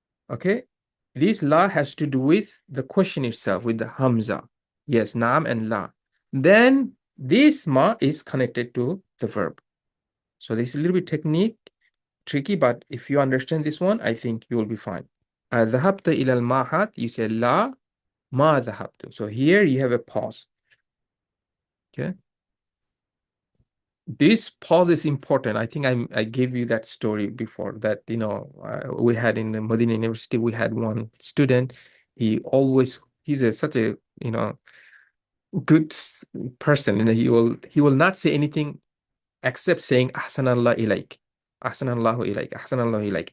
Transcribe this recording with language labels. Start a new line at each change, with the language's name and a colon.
English: Okay? This la has to do with the question itself, with the hamza. Yes, naam and la. Then this ma is connected to the verb. So this is a little bit tricky, but if you understand this one, I think you will be fine.
Arabic: ذهبت إلى المعهد,
English: you say
Arabic: la ما ذهبت.
English: So here you have a pause. Okay. This pause is important. I think I gave you that story before that, we had in the Madinah University, we had one student. He's such a, good person, and he will not say anything except saying Ahsanallah ilaik. Ahsanallahu ilaik. Ahsanallahu ilaik.